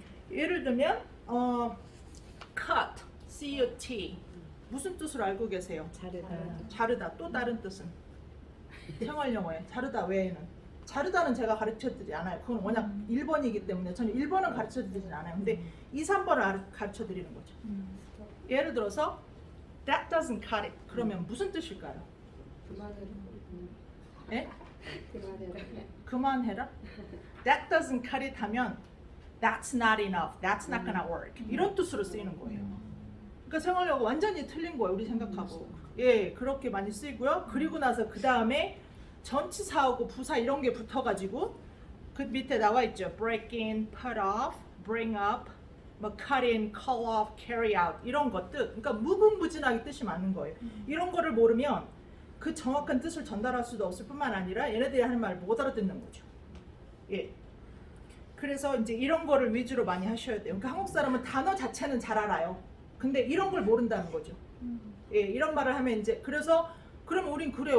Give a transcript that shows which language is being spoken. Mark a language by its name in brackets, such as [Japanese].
[Korean] 예를 들면 cut, C-U-T 무슨 뜻으로 알고 계세요? 자르다. 자르다. 또 다른 뜻은? 생활 영어에 자르다 외에는 자르다는 제가 가르쳐드리지 않아요. 그건 워낙 1번이기 때문에 저는 1번은 가르쳐드리진 않아요. 근데 2, 3번을 가르쳐드리는 거죠. 예를 들어서 [English] That doesn't cut it. [Korean] 그러면 무슨 뜻일까요? 예? 그만해라? [English] That doesn't cut it [Korean] 하면 [English] That's not enough. That's not gonna work. [Korean] 이런 뜻으로 쓰이는 거예요. 그러니까 생활영어 완전히 틀린 거예요. 우리 생각하고. 예, 그렇게 많이 쓰이고요. 그리고 나서 그 다음에 전치사하고 부사 이런 게 붙어가지고 그 밑에 나와 있죠. [English] break in, put off, bring up, 뭐 cut in, call off, carry out [Korean] 이런 것들. 그러니까 무궁무진하게 뜻이 많은 거예요. 이런 거를 모르면 그 정확한 뜻을 전달할 수도 없을 뿐만 아니라 얘네들이 하는 말을 못 알아듣는 거죠. 예. 그래서 이제 이런 거를 위주로 많이 하셔야 돼요. 그러니까 한국 사람은 단어 자체는 잘 알아요. 근데 이런 걸 모른다는 거죠. 예, 이런 말을 하면 이제 그래서 그러면 우린 그래요.